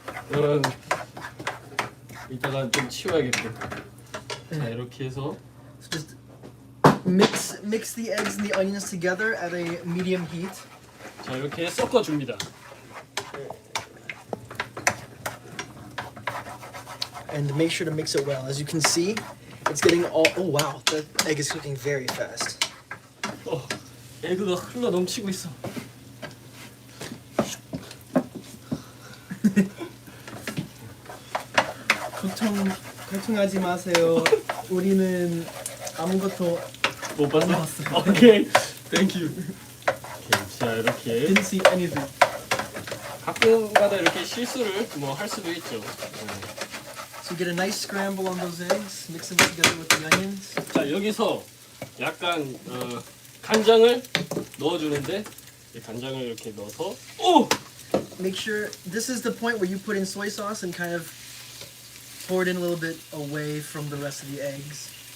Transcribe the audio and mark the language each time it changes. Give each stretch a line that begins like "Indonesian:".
Korean: 이런 이따가 좀 치워야겠고. 자, 이렇게 해서
English: So just mix the eggs and the onions together at a medium heat.
Korean: 자, 이렇게 섞어 줍니다.
English: And make sure to mix it well. As you can see, it's getting all. Oh wow, the egg is cooking very fast.
Korean: 에그가 흘러 넘치고 있어. 걱정하지 마세요. 우리는 아무것도 못 봤어? 봤어요. 오케이, 땡큐. 오케이, 자, 이렇게
English: didn't see anything.
Korean: 가끔가다 이렇게 실수를 뭐 할 수도 있죠.
English: So you get a nice scramble on those eggs. Mix them together with the onions.
Korean: 자, 여기서 약간 간장을 넣어주는데 이 간장을 이렇게 넣어서
English: Make sure this is the point where you put in soy sauce and kind of pour it in a little bit away from the rest of the eggs.